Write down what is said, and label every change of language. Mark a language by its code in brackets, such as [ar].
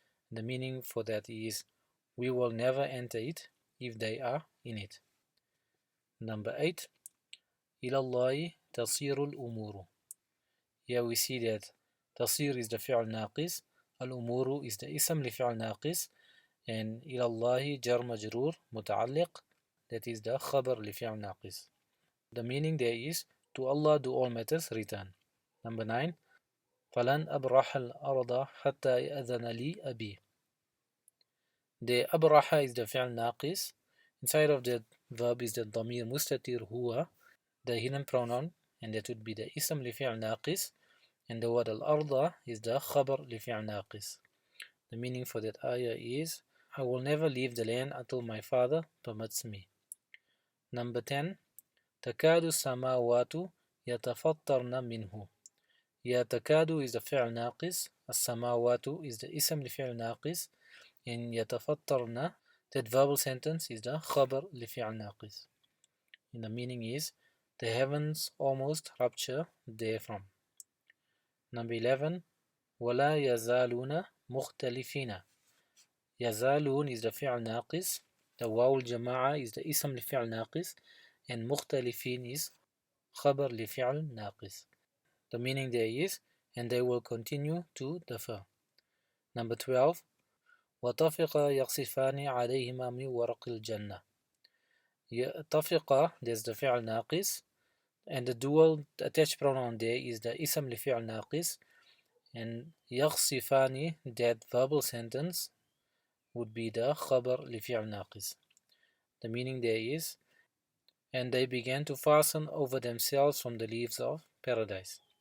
[en] The meaning for that is, we will never enter it if they are in it. [ar] Number 8. إلى الله تصير الأمور. [en] Here we see that [ar] تصير is the فعل ناقص, الأمور is the اسم لفعل ناقص, and إلى الله جر مجرور متعلق, that is the خبر لفعل ناقص. [en] The meaning there is, to Allah do all matters return. Number 9. [ar] فلن أبرح الأرض حتى يأذن لي أبي. [en] The أبرح is the فعل ناقص. Inside of the verb is the ضمير مستتر هو, the hidden pronoun, and that would be the اسم لفعل ناقص, and the word الأرض is the خبر لفعل ناقص. The meaning for that ayah is, I will never leave the land until my father permits me. Number 10. [ar] تكاد السماوات يتفطرن منه. يتكاد is the فعل ناقص, السماوات is the اسم لفعل ناقص, and يتفطرن, that verbal sentence is the خبر لفعل ناقص. [en] And the meaning is, the heavens almost rupture therefrom. [ar] Number 11. ولا يزالون مختلفين. يزالون is the فعل ناقص, the واو الجماعة is the اسم لفعل ناقص, and مختلفين is خبر لفعل ناقص. [en] The meaning there is, and they will continue to differ. Number 12. [ar] وطفق يقصفان عليهما من ورق الجنة. [en] طفق, there's the فعل ناقص, and the dual attached pronoun there is the اسم لفعل ناقص, and يقصفان, that verbal sentence would be the خبر لفعل ناقص. The meaning there is, and they began to fasten over themselves from the leaves of paradise.